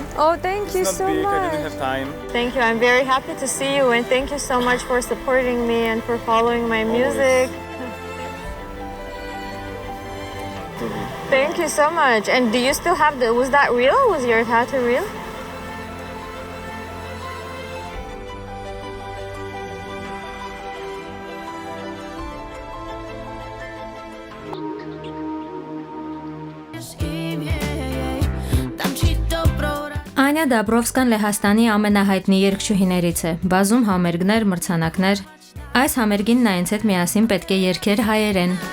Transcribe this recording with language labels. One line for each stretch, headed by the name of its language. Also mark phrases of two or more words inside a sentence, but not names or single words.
English: Oh, thank you It's not so big, I much. didn't have time. Thank you. I'm very happy to see you, and thank you so much for supporting me and for following my music. Thank you so much. And do you still have was that real? Was your tattoo real?
Armenian: Անյա Դաբրովսկան Լեհաստանի ամենահայտնի երգչուհիներից է, բազում համերգներ, մրցանակներ։ Այս համերգին նա ինձ հետ միասին պետք է երգեր հայերեն։